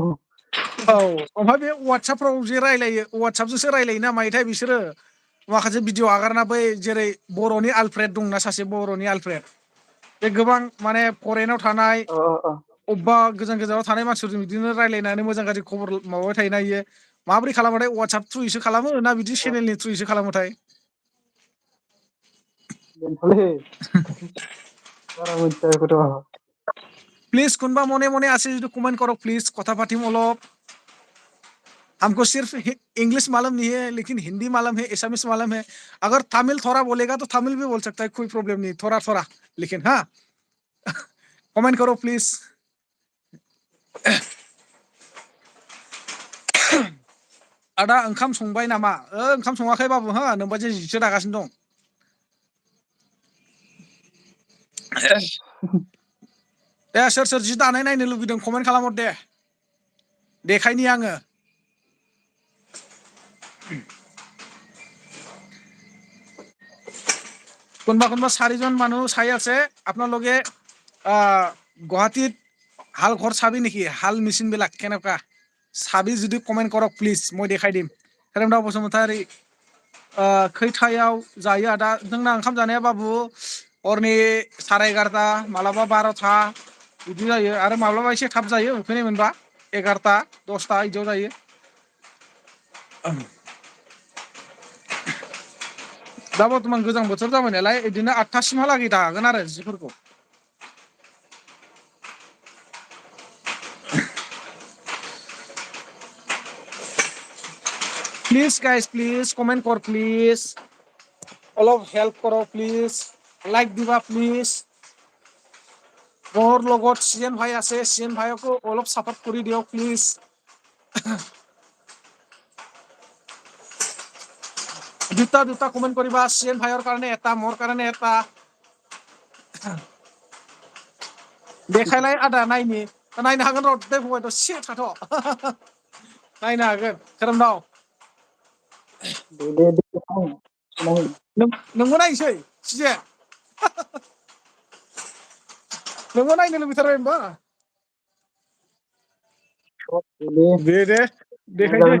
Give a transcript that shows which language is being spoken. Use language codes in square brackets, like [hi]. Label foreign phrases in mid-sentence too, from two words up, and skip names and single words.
[brx] औ ओमफ्राय बे वाटसआपफ्राव जे रायलायो वाटसआपजोंसो रायलायो ना मायोथाय बिसोरो माखासे भिडिअ आगारना बै जेरै बर'नि आलफ्रेद दंना सासे बर'नि आलफ्रेद बे गोबां माने फरेनाव थानाय अ अबेबा गोजान गोजानाव थानाय मानसिफोरजों बिदिनो रायलायनानै मोजां गाज्रि खबर माबाबाय थायोना इयो माबोरै खालामोथाय वाट्सएप थ्रुयैसो खालामो ना बिदि चेनेलनि थ्रुयैसो खालामोथाय बेनोथ'लै बारा मिथिया बेखौथ' [hi] प्लीज [as] কোনবা মনে মনে আছে যো কমেন্ট কৰো প্লিজ কথা পাতিম অলপ [hi] हमको सिर्फ इंग्लिश मालूम नहीं है लेकिन हिंदी मालूम है एसामिस मालूम है अगर तमिल थोड़ा बोलेगा तो तमिल भी बोल सकता है कोई प्रॉब्लम नहीं थोड़ा थोड़ा लेकिन हाँ कमेंट करो प्लीज [brx] आदा ओंखाम संबाय नामा ओंखाम सङाखै बाबु हो नोमबाजै जिसो दागासिनो दं दे सोर सोर जि दानाय नायनो लुगैदों कमेन्ट खालामहर दे देखायनि आङो [as] কোনবা কোনবা 4জন মানুহ চাই আছে আপোনালোকে গুৱাহাটীত হাল ঘৰ চাবি নেকি হাল মেচিন বিলাক কেনেকুৱা চাবি যদি কমেন্ট কৰক প্লিজ মই দেখাই দিম [brx] हेरेमदाव बसुमतारी खैथायाव जायो आदा जोंना ओंखाम जानाया बाबु हरनि 11:30 मालाबा 12था बिदि जायो आरो माब्लाबा एसे थाब जायो उखैनाय मोनबा 11ता 10ता इदियाव जायो दा बर्थमान गोजां बोथोर जाबाय नालाय इदिनो 8थासिमहालागै दागोन आरो जिफोरखौ [en] please guys please comment [brx] कर प्लीज [as] অলপ হেল্প করো প্লিজ লাইক দিবা প্লিজ মোৰ লগত চিএন ভাই আছে চিএন ভাইকো অলপ সাপোর্ট কৰি দিও প্লিজ দুটা দুটা কমেন্ট কৰিবা চিএন ভাইৰ কাৰণে এটা মোৰ কাৰণে এটা দেখাইলাই [brx] आदा नाइनि नायनो हागोन र' दे फंबाय दसे थाथ' नायनो हागोन खोरोमदाव दे नोंबो नायसै सिजे नोंबो नायनो लुबैथारबाय होमबा दे देखाय दे